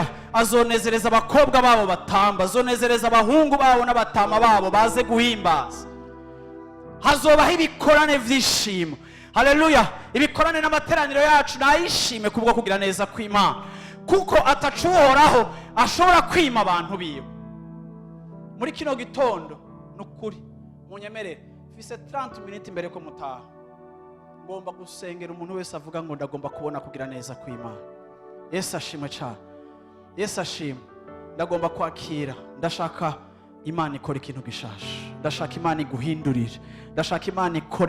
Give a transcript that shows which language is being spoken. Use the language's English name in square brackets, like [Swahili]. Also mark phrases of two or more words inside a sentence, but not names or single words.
[Rundi] Azonezereza abakobwa babo batamba, azonezereza abahungu babo n'abatama babo baze guhimbaza, hazobaho ibikorane vy'ishimo. Haleluya. Ibikorane n'amateraniro yacu nayishime kubwo kugira neza kw'Imana, kuko atacuhoraho ashobora kwima abantu biwe. Muri kino gitondo nukuri munyemerere fise 30 minutes imbere ko mutaha ngomba gusengera umuntu wese avuga ngo ndagomba kubona kugira neza kw'Imana. [Kinyarwanda] Yesu ashimwe cyane, Yesu ashimwe. [Rundi] Ndagomba kwakira, ndashaka Imana ikora ikintu gishasha, ndashaka Imana iguhindurire, ndashaka Imana ikora.